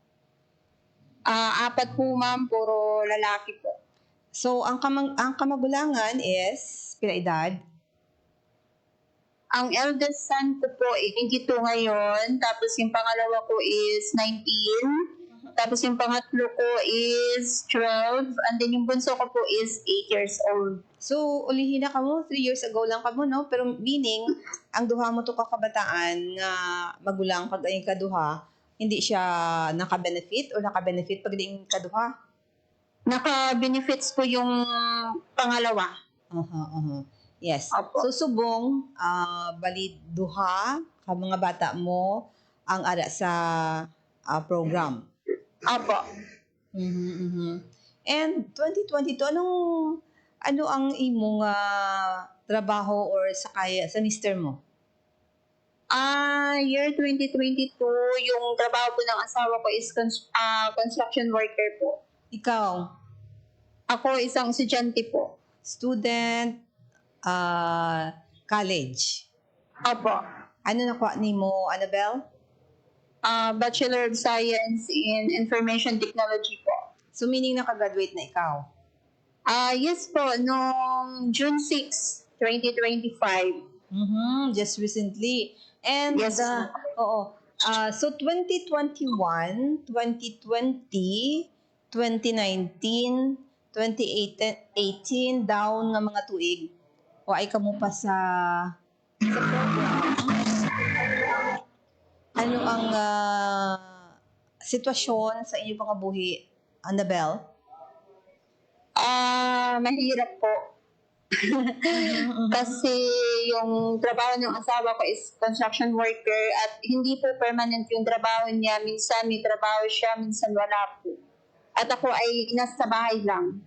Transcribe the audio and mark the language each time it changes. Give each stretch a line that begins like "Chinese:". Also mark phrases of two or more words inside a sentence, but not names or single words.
Filipino: 4 po, ma'am. Puro lalaki po.
Hiligaynon: So, ang kamagulangan is pila edad?
Filipino: Ang
English: eldest son
Filipino: ko po, 22 ngayon. Tapos yung pangalawa ko is 19. Tapos yung pangatlo ko is 12. And then yung bunso ko po is 8
English: years old.
Hiligaynon: So, ulihin na ka mo, 3
English: years ago
Hiligaynon: lang ka mo, no? Pero meaning, ang duha mo to kakabataan nga magulang pag ay kaduha,
Filipino: hindi siya naka-benefit
Hiligaynon: o naka-benefit pag yung kaduha?
Filipino: Naka-benefits po yung pangalawa.
English: Yes.
Filipino: Opo. So,
Hiligaynon: subong, bali duha, ka mga bata mo, ang ara sa program.
Filipino: Apo.
Hiligaynon: And 2022, ano ang imong trabaho or sakaya sa mister mo?
English: Year 2022,
Filipino: yung trabaho po ng asawa ko is
English: construction worker
Filipino: po.
Hiligaynon: Ikaw,
Filipino: Ako isang estudyante po.
English: student, college.
Filipino: Opo.
Hiligaynon: Ano nakuha ni mo, Annabelle?
English: Bachelor of Science in Information Technology po.
Filipino: So, meaning nakagraduate na ikaw? Yes po, noong June 6, 2025.
English: Just recently. And, Yes.
Hiligaynon: so 2021, 2020, 2019, 2018, down nga mga tuig. O ay kamo pa sa program. Ano ang sitwasyon sa inyong mga buhi, Annabelle?
Filipino: Mahirap po. Kasi yung trabaho ng asawa ko is
English: construction worker
Filipino: at hindi po permanent yung trabaho niya. Minsan may trabaho siya, minsan wala po. At ako ay nasa bahay lang.